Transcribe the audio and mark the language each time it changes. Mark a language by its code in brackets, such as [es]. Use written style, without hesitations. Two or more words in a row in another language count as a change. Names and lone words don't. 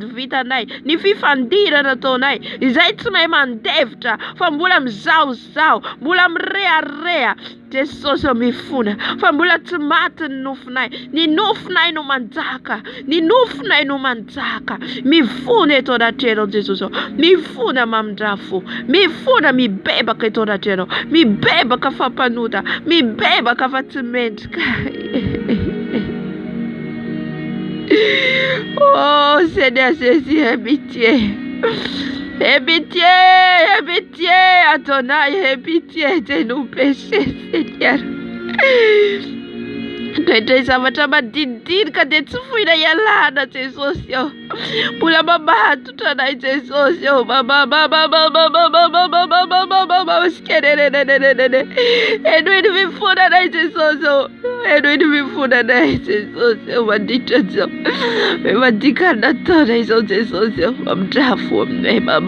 [mg] vitanay ny fifandirana ataonay izay tsy mahay mandevitra fa mbola mizaozao mbola mirehareha Jesosy mifona fa mbola tsy maty ny nofinay no manjaka ny nofinay no manjaka mifona eto anaty ianao Jesosy mifona mamindrafo mifona mibebaka eto anaty ianao mibebaka fampanota mibebaka fa tsy mendrika [fr] oh Seigneur Jésus aie pitié Adonai aie pitié de nos péchés Seigneur [mg] Indray zavatra madinidinika dia tsy fohina ialana Jesosy mbola mamatotra anay Jesosy enoy ny mifona anay Jesosy enoy ny mifona anay Jesosy mandritra zao mandika nataonay izao Jesosy mamindrafo aminay